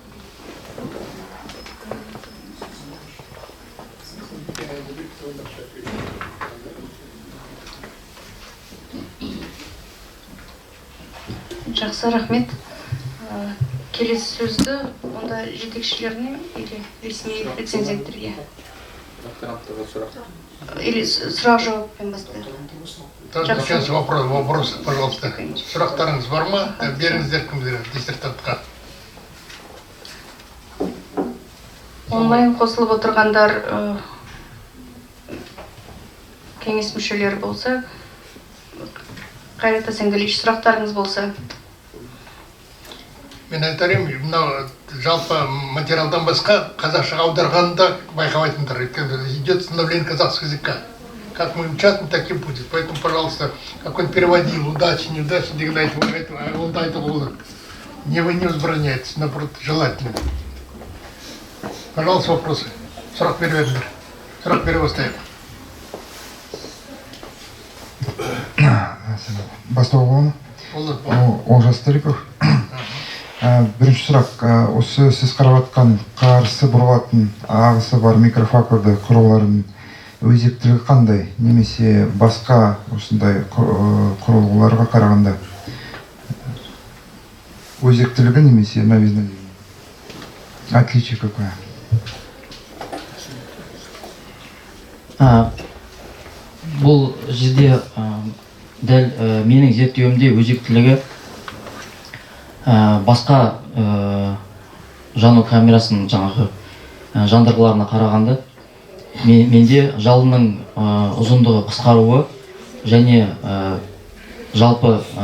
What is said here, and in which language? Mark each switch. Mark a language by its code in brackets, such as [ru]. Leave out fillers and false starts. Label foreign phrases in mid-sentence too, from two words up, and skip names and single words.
[kk] Жақсы, рахмет. Келесі сөзді онда жетекшілеріне или ресми рецензенттерге? Или сұрақ-жауаппен бастайық? [ru] Сейчас вопрос, пожалуйста. [kk] Сұрақтарыңыз бар ма? Беріңіздер кімдер диссертантқа. Онлайн қосылып отырғандар кеңес мүшелері болса, Қайрат Асангалич, сұрақтарыңыз болса? Мен айтарым, мынау жалпы материалдан басқа қазақшаға аударғанда байқамайтындар. [ru] Идет становление казахского языка. Как мы участвуем, так и будет. Поэтому, пожалуйста, как он переводил, удачи, неудачи, он не возбраняется, наоборот, желательно. Пожалуйста, вопросы. Срок переводит. Срок перевода. [kk] Бастауға Олжас Стариков. Бірінші сұрақ, осы сіз қарап атқан қарсы бұрылатын ағысы бар микрофакторды құрылғылардың өзектілігі қандай, немесе басқа осындай құрылғыларға қарағанда өзектілігі немесе [ru] новизна, отличие какое? [kk] Бұл жерде дәл менің зерттеуімде өзектілігі басқа жану камерасының жаңағы жандырғыларына қарағанда менде жалынның ұзындығы қысқаруы және жалпы